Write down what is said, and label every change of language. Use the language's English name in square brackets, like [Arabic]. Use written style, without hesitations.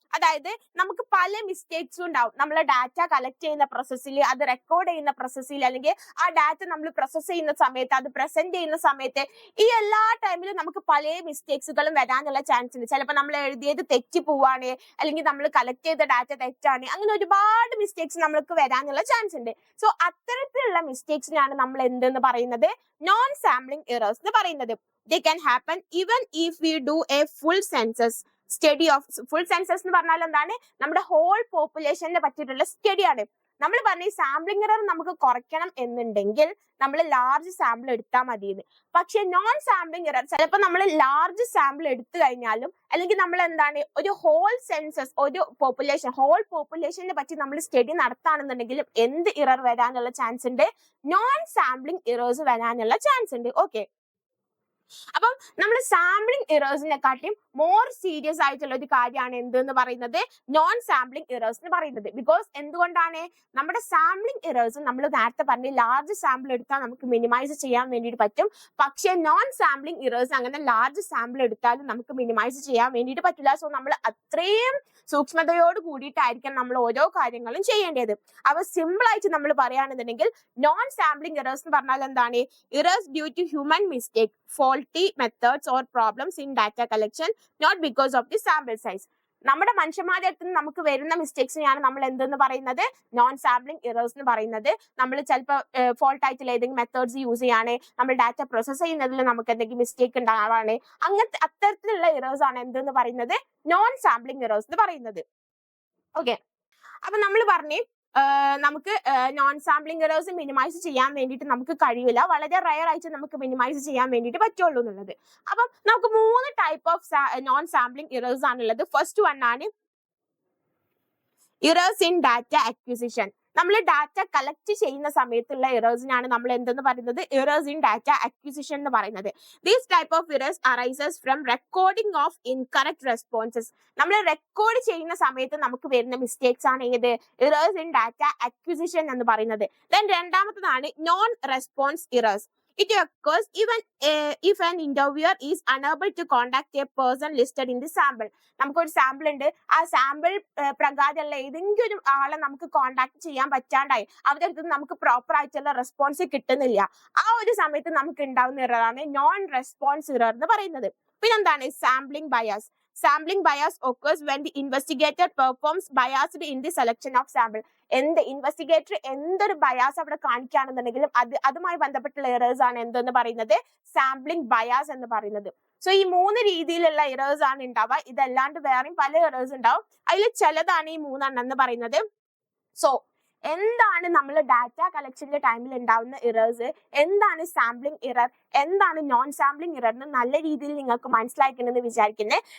[Malayalam] അതായത് നമുക്ക് പല മിസ്റ്റേക്സും ഉണ്ടാവും. നമ്മൾ ഡാറ്റ കളക്ട് ചെയ്യുന്ന പ്രോസസ്സിൽ, അത് റെക്കോർഡ് ചെയ്യുന്ന പ്രോസസ്സിൽ, അല്ലെങ്കിൽ ആ ഡാറ്റ നമ്മൾ പ്രോസസ് ചെയ്യുന്ന സമയത്ത്, അത് പ്രസന്റ് ചെയ്യുന്ന സമയത്ത്, ഈ എല്ലാ ടൈമിലും നമുക്ക് പല മിസ്റ്റേക്സുകളും വരാനുള്ള ചാൻസ് ഉണ്ട്. ചിലപ്പോൾ നമ്മൾ എഴുതിയത് തെറ്റി പോവാണ്, അല്ലെങ്കിൽ നമ്മൾ കളക്ട് ചെയ്ത ഡാറ്റ തെറ്റാണ്, അങ്ങനെ ഒരുപാട് മിസ്റ്റേക്സ് നമ്മൾക്ക് വരാനുള്ള ചാൻസ് ഉണ്ട്. സോ അത്തരത്തിലുള്ള മിസ്റ്റേക്സിനാണ് നമ്മൾ എന്തെന്ന് പറയുന്നത്? നോൺ സാമ്പിളിംഗ് ഇറേഴ്സ് എന്ന് പറയുന്നത്. [English] They can happen even if we do a full census study of. [Malayalam] Full census എന്ന് പറഞ്ഞാൽ എന്താണ്? നമ്മുടെ ഹോൾ പോപ്പുലേഷനെ പറ്റിയിട്ടുള്ള സ്റ്റഡിയാണ്. നമ്മൾ പറഞ്ഞ ഈ സാമ്പിളിംഗ് ഇറർ നമുക്ക് കുറയ്ക്കണം എന്നുണ്ടെങ്കിൽ നമ്മൾ ലാർജ് സാമ്പിൾ എടുത്താൽ മതിയെന്ന്. പക്ഷെ നോൺ സാമ്പിളിംഗ് ഇറർ ചിലപ്പോൾ നമ്മൾ ലാർജ് സാമ്പിൾ എടുത്തു കഴിഞ്ഞാലും, അല്ലെങ്കിൽ നമ്മൾ എന്താണ് ഒരു ഹോൾ സെൻസസ്, ഒരു പോപ്പുലേഷൻ, ഹോൾ പോപ്പുലേഷനെ പറ്റി നമ്മൾ സ്റ്റഡി നടത്താണെന്നുണ്ടെങ്കിലും എന്ത് ഇറർ വരാനുള്ള ചാൻസ് ഉണ്ട്? നോൺ സാമ്പിളിംഗ് ഇറേഴ്സ് വരാനുള്ള ചാൻസ് ഉണ്ട്. ഓക്കെ, അപ്പം നമ്മൾ സാമ്പിളിംഗ് ഇറേഴ്സിനെക്കാട്ടിയും മോർ സീരിയസ് ആയിട്ടുള്ള ഒരു കാര്യമാണ് എന്തെന്ന് പറയുന്നത് നോൺ സാമ്പിളിംഗ് ഇറേഴ്സ് എന്ന് പറയുന്നത്. ബിക്കോസ് എന്തുകൊണ്ടാണ് നമ്മുടെ സാമ്പിളിംഗ് ഇറേഴ്സ് നമ്മൾ നേരത്തെ പറഞ്ഞ ലാർജ് സാമ്പിൾ എടുത്താൽ നമുക്ക് മിനിമൈസ് ചെയ്യാൻ വേണ്ടിയിട്ട് പറ്റും. പക്ഷേ നോൺ സാമ്പിളിംഗ് ഇറേഴ്സ് അങ്ങനെ ലാർജ് സാമ്പിൾ എടുത്താലും നമുക്ക് മിനിമൈസ് ചെയ്യാൻ വേണ്ടിയിട്ട് പറ്റില്ല. സോ നമ്മൾ അത്രയും സൂക്ഷ്മതയോട് കൂടിയിട്ടായിരിക്കും നമ്മൾ ഓരോ കാര്യങ്ങളും ചെയ്യേണ്ടത്. അപ്പൊ സിമ്പിൾ ആയിട്ട് നമ്മൾ പറയുകയാണെന്നുണ്ടെങ്കിൽ നോൺ സാമ്പിളിംഗ് ഇറേഴ്സ് എന്ന് പറഞ്ഞാൽ എന്താണ്? [English] Errors due to human mistake, faulty methods or problems in data collection, not because of the sample size. [Malayalam] നമ്മുടെ മനുഷ്യന്മാരുടെ അടുത്ത് നിന്ന് നമുക്ക് വരുന്ന മിസ്റ്റേക്സിനെയാണ് നമ്മൾ എന്തെന്ന് പറയുന്നത്? നോൺ സാമ്പിളിംഗ് ഇറേഴ്സ് എന്ന് പറയുന്നത്. നമ്മൾ ചിലപ്പോൾ ഫോൾട്ട് ആയിട്ടുള്ള ഏതെങ്കിലും മെത്തേഡ്സ് യൂസ് ചെയ്യാണ്, നമ്മൾ ഡാറ്റ പ്രോസസ് ചെയ്യുന്നതിൽ നമുക്ക് എന്തെങ്കിലും മിസ്റ്റേക്ക് ഉണ്ടാവാണ്, അങ്ങനത്തെ അത്തരത്തിലുള്ള ഇറേഴ്സ് ആണ് എന്തെന്ന് പറയുന്നത്? നോൺ സാമ്പിളിംഗ് ഇറേഴ്സ് എന്ന് പറയുന്നത്. ഓക്കെ, അപ്പൊ നമ്മൾ പറഞ്ഞേ നമുക്ക് നോൺ സാമ്പിളിംഗ് ഇറേഴ്സ് മിനിമൈസ് ചെയ്യാൻ വേണ്ടിയിട്ട് നമുക്ക് കഴിയില്ല. വളരെ റയർ ആയിട്ട് നമുക്ക് മിനിമൈസ് ചെയ്യാൻ വേണ്ടിയിട്ട് പറ്റുള്ളൂ എന്നുള്ളത്. അപ്പം നമുക്ക് 3 type of non sampling errors ആണുള്ളത്. [English] First one ആണ് errors in data acquisition. [Malayalam] നമ്മൾ ഡാറ്റ കളക്ട് ചെയ്യുന്ന സമയത്തുള്ള ഇറേഴ്സിനാണ് നമ്മൾ എന്തെന്ന് പറയുന്നത്? [English] errors in data acquisition [Malayalam] എന്ന് പറയുന്നത്. [English] These type of errors arises from recording of incorrect responses. [Malayalam] നമ്മൾ റെക്കോർഡ് ചെയ്യുന്ന സമയത്ത് നമുക്ക് വരുന്ന മിസ്റ്റേക്സ് ആണ് ഏത്? ഇറേഴ്സ് ഇൻ ഡാറ്റ അക്വിസിഷൻ എന്ന് പറയുന്നത്. Then രണ്ടാമത്തതാണ് non response errors. [English] It occurs even if an interviewer is unable to contact a person listed in the sample. [Malayalam] നമുക്കൊരു സാമ്പിൾ ഉണ്ട്, ആ സാമ്പിൾ പ്രകാരമുള്ള ഏതെങ്കിലും ഒരു ആളെ നമുക്ക് കോണ്ടാക്ട് ചെയ്യാൻ പറ്റാണ്ടായി, അവരുടെ അടുത്ത് നമുക്ക് പ്രോപ്പർ ആയിട്ടുള്ള റെസ്പോൺസ് കിട്ടുന്നില്ല. ആ ഒരു സമയത്ത് നമുക്ക് ഉണ്ടാവുന്ന ഇററാണ് നോൺ റെസ്പോൺസ് ഇറർ എന്ന് പറയുന്നത്. പിന്നെന്താണ് sampling bias. [English] Sampling bias occurs when the investigator performs biased in the selection of sample. [Malayalam] Investigator എന്തൊരു ബയാസ് അവിടെ കാണിക്കുകയാണെന്നുണ്ടെങ്കിലും അതുമായി ബന്ധപ്പെട്ടുള്ള ഇറേഴ്സ് ആണ് എന്തെന്ന് പറയുന്നത്? സാമ്പിളിംഗ് ബയാസ് എന്ന് പറയുന്നത്. സോ ഈ 3 രീതിയിലുള്ള ഇറേഴ്സ് ആണ് ഉണ്ടാവുക. ഇതല്ലാണ്ട് വേറെയും പല ഇറേഴ്സ് ഉണ്ടാവും. അതിൽ ചിലതാണ് ഈ 3 എന്ന് പറയുന്നത്. സോ എന്താണ് നമ്മൾ ഡാറ്റ കളക്ഷന്റെ ടൈമിൽ ഉണ്ടാവുന്ന ഇറേഴ്സ്, എന്താണ് സാമ്പിളിംഗ് ഇറർ, എന്താണ് നോൺ സാമ്പിളിംഗ് ഇറർ എന്ന് നല്ല രീതിയിൽ നിങ്ങൾക്ക് മനസ്സിലാക്കണമെന്ന് വിചാരിക്കുന്നത്.